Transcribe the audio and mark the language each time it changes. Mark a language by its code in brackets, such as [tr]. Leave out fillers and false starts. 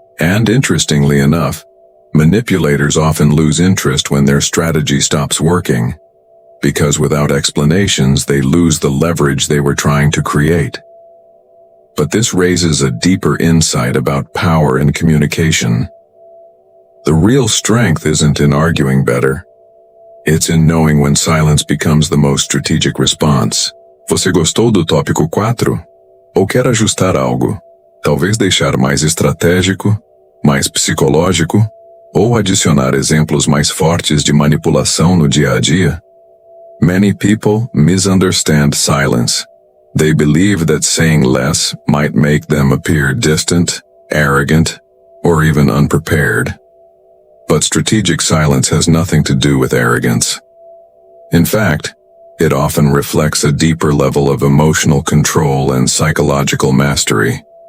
[en] And interestingly enough, manipulators often lose interest when their strategy stops working, because without explanations, they lose the leverage they were trying to create. But this raises a deeper insight about power and communication. The real strength isn't in arguing better. It's in knowing when silence becomes the most strategic response. [pt] Você gostou do tópico 4? Ou quer ajustar algo? Talvez deixar mais estratégico, mais psicológico, ou adicionar exemplos mais fortes de manipulação no dia a dia? [en] Many people misunderstand silence. They believe that saying less might make them appear distant, arrogant, or even unprepared. But strategic silence has nothing to do with arrogance. In fact, it often reflects a deeper level of emotional control and psychological mastery.